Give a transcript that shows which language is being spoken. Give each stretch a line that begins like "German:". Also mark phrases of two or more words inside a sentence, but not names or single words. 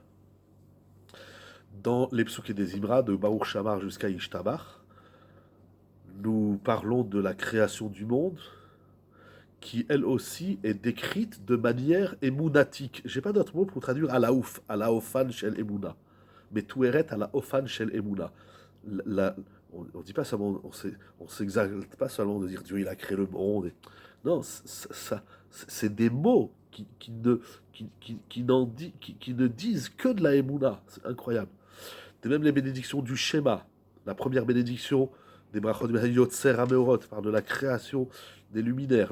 French: Dans les Psuké des Imra, de Baruch Shamar jusqu'à Ishtabach, nous parlons de la création du monde, qui elle aussi est décrite de manière émounatique. J'ai pas d'autre mot pour traduire à la
Hebrew: אופן של אמונה.
French: Mais tout est à la
Hebrew: אופן של אמונה.
French: On dit pas seulement, on s'exalte pas seulement de dire Dieu il a créé le monde. Non, c'est des mots qui ne disent que de la emuna. C'est incroyable. C'est même les bénédictions du schéma. La première bénédiction des brachot Yotzer Ameorot parle de la création des luminaires.